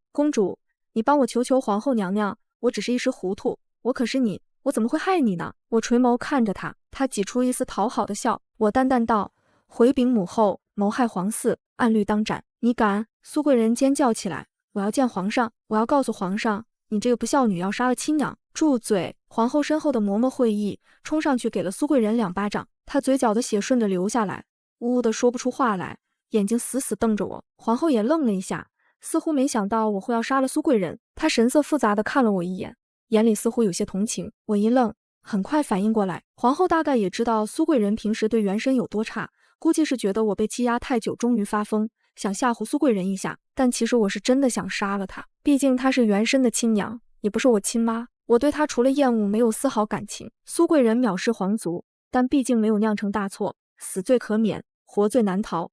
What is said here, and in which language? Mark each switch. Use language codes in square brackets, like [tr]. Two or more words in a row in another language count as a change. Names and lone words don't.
[zh] 公主，你幫我求求皇後娘娘，我只是一時糊塗，我可是你，我怎麼會害你呢？我垂眸看着他，他擠出一絲討好的笑。我淡淡道：回禀母後，謀害皇嗣，按律當斬。你敢？蘇貴人尖叫起來，我要見皇上，我要告訴皇上，你這個不孝女要殺了親娘。住嘴！皇后身後的嬷嬷會意，衝上去給了蘇貴人2巴掌，她嘴角的血順着流下來，嗚嗚的說不出話來，眼睛死死瞪着我。皇後也愣了一下，似乎沒想到我會要殺了蘇貴人，她神色複雜的看了我一眼，眼裡似乎有些同情。我一愣，很快反應過來，皇後大概也知道蘇貴人平時對原身有多差，估計是覺得我被欺壓太久，終於發瘋，想嚇唬蘇貴人一下。但其實我是真的想殺了她，畢竟她是原身的親娘，也不是我親媽。我對她除了厭惡，沒有絲毫感情。蘇貴人藐視皇族，但畢竟沒有釀成大錯，死罪可免，活罪難逃。